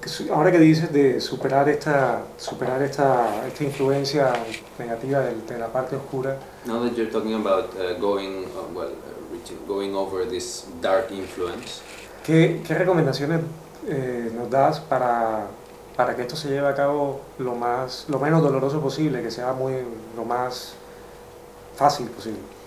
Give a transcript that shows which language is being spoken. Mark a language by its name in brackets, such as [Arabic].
[Spanish] Ahora que dices de superar esta influencia negativa de la parte oscura. [English] Now that you're talking about going over this dark influence. [Spanish] ¿Qué recomendaciones nos das para para que esto se lleve a cabo lo menos doloroso posible, que sea lo más fácil posible.